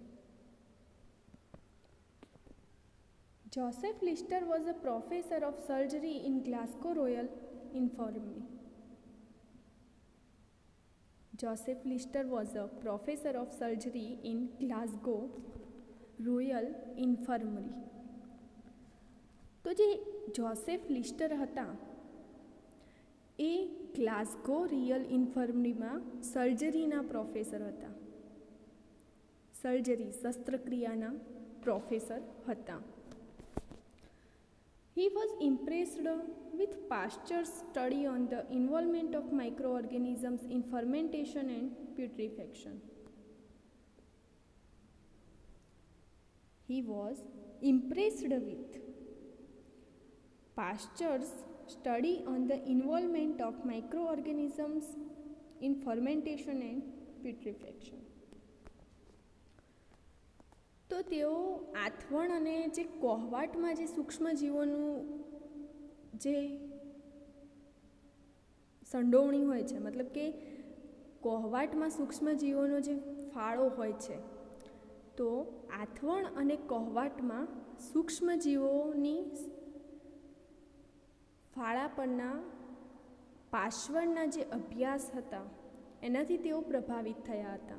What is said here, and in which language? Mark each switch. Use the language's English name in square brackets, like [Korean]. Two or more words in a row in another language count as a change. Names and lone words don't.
[English] Joseph Lister was a professor of surgery in Glasgow Royal Infirmary. Joseph Lister was a professor of surgery in Glasgow Royal Infirmary. [Gujarati] તો જે જોસેફ લિસ્ટર હતા એ ગ્લાસગો રિયલ ઇન્ફર્મરી માં સર્જરીના પ્રોફેસર હતા. સર્જરી શસ્ત્રક્રિયાના પ્રોફેસર હતા. He was impressed with Pasteur's study on the involvement of microorganisms in fermentation and putrefaction. He was impressed with Pasteur's study on the involvement of microorganisms in fermentation and putrefaction. તો તેઓ આથવણ અને જે કોહવાટમાં જે સૂક્ષ્મજીવોનું જે સંડોવણી હોય છે, મતલબ કે કોહવાટમાં સૂક્ષ્મજીવોનો જે ફાળો હોય છે, તો આથવણ અને કોહવાટમાં સૂક્ષ્મજીવોની ફાળા પરના પાર્શ્વના જે અભ્યાસ હતા એનાથી તેઓ પ્રભાવિત થયા હતા.